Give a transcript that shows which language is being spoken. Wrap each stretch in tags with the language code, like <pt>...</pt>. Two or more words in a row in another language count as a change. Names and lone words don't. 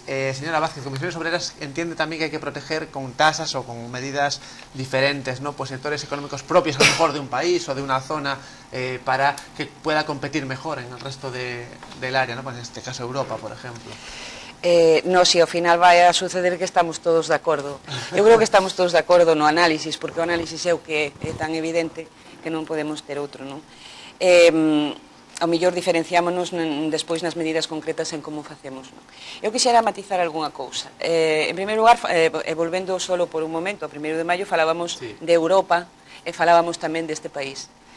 <es>Señora Vázquez, Comisiones Obreras entiende también que hay que proteger con tasas o con medidas diferentes, ¿no?, pues sectores económicos propios, a lo mejor de un país o de una zona, para que pueda competir mejor en el resto del área, ¿no?, pues en este caso Europa, por ejemplo.</es> <gl>No, si ao final vai a suceder que estamos todos de acordo. Eu creo que estamos todos de acordo no análisis, porque o análisis é o que é tan evidente que non podemos ter outro, non? Ao mellor diferenciámonos despois nas medidas concretas en como facemos, non? Eu quixera matizar algunha cousa. En primeiro lugar, volvendo solo por un momento, a 1 de maio falábamos de Europa e falábamos tamén deste país.</gl>